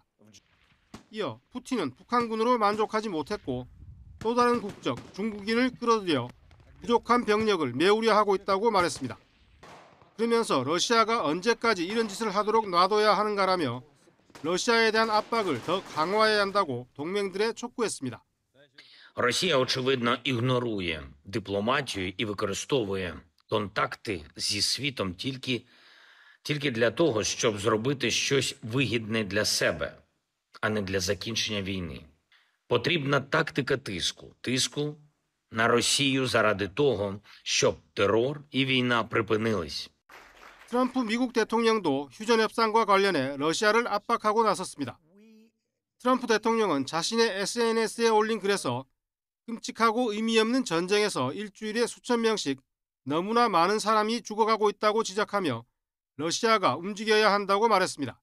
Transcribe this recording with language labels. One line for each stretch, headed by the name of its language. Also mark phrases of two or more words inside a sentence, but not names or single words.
Korean: 이어 푸틴은 북한군으로 만족하지 못했고 또 다른 국적 중국인을 끌어들여 부족한 병력을 메우려 하고 있다고 말했습니다. 그러면서 러시아가 언제까지 이런 짓을 하도록 놔둬야 하는가라며 러시아에 대한 압박을 더 강화해야 한다고 동맹들에 촉구했습니다.
Ukrainian: Росія, очевидно, ігнорує дипломатію і використовує контакти зі світом тільки для того, щоб зробити щось вигідне для себе, а не для закінчення війни. Потрібна тактика тиску на Росію заради того, щоб терор і війна припинились.
Korean: 트럼프 미국 대통령도 휴전 협상과 관련해 러시아를 압박하고 나섰습니다. 트럼프 대통령은 자신의 SNS에 올린 글에서 끔찍하고 의미 없는 전쟁에서 일주일에 수천 명씩 너무나 많은 사람이 죽어가고 있다고 지적하며 러시아가 움직여야 한다고 말했습니다.